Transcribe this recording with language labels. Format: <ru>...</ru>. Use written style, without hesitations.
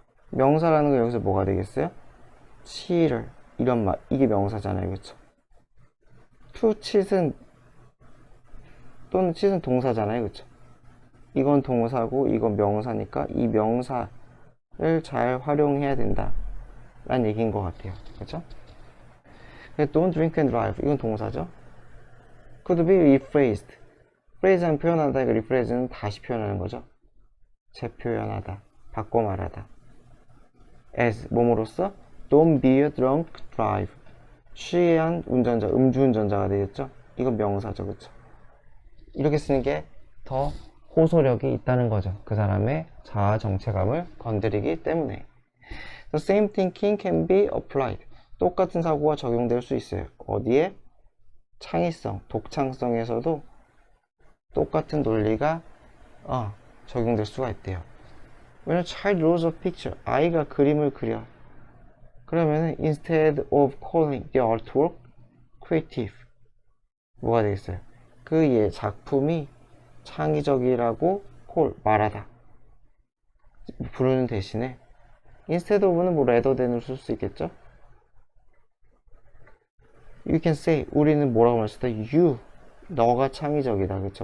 <ko>명사라는 거 여기서 뭐가 되겠어요? cheat을 이런 말 이게 명사잖아요. 그쵸? to cheat은 또는 cheat은 동사잖아요. 그쵸? 이건 동사고 이건 명사니까 이 명사를 잘 활용해야 된다 라는 얘기인 것 같아요. 그쵸?</ko> <en>Don't drink and drive</en> <ko>이건 동사죠.</ko> <en>Could be rephrased.</en> <ko>phrase는 표현하다, 이거 rephrase는 다시 표현하는 거죠. 재표현하다, 바꿔 말하다.</ko> <en>as</en> <ko>뭐뭐로써</ko> <en>Don't be a drunk drive.</en> <ko>취한 운전자, 음주운전자가 되겠죠. 이건 명사죠, 그쵸? 이렇게 쓰는 게 더 호소력이 있다는 거죠. 그 사람의 자아 정체감을 건드리기 때문에.</ko> <en>The same thinking can be applied.</en> <ko>똑같은 사고가 적용될 수 있어요. 어디에? 창의성, 독창성에서도 똑같은 논리가 적용될 수가 있대요. 왜냐면</ko> <en>child draws a picture.</en> <ko>아이가 그림을 그려. 그러면</ko> <en>instead of calling the artwork creative</en> <ko>뭐가 되겠어요? 그 작품이 창의적이라고 말하다. 부르는 대신에</ko> <en>instead of</en> <ko>는 뭐</ko> <en>rather than</en> <ko>을 쓸 수 있겠죠?</ko> <en>You can say</en> <ko>우리는 뭐라고 말 수 있다? You 너가 창의적이다. 그렇죠?</ko>